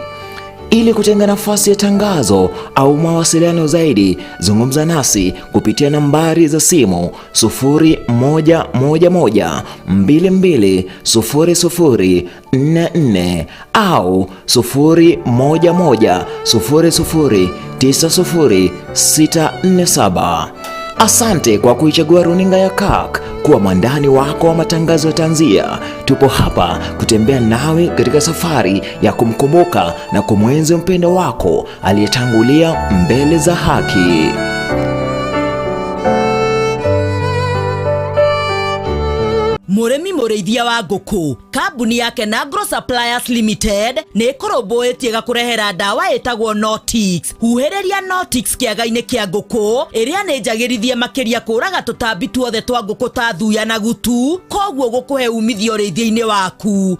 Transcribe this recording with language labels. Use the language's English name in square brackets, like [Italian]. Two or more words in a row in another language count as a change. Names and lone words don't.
[Swahili] Ili kutenga nafasi ya tangazo au mawasiliano zaidi, zungumza nasi kupitia nambari za simu 0111220044 au 0110090647. Asante kwa kuichagua runinga ya CAK kuwa mwandani wako wa matangazo ya tanzia. Tupo hapa kutembea nawe katika safari ya kumkumbuka na kumwenzi mpendo wako aliyetangulia mbele za haki. [Kikuyu] Muremi mũrĩmi mũrĩithia wa ngũkũ, kambuni yake Nagro Suppliers Limited nĩ ĩkũrũmbũĩtie gakũrehera ndawa ĩtagwo Notix. Huhĩrĩria Notix kĩaga-inĩ kĩa ngũkũ, ĩrĩa nĩ njagĩrithie makĩria kũraga tũtambi tuothe twa ngũkũ ta thuya na gutu, koguo gũkũhe umithio ũrĩithia-inĩ waku.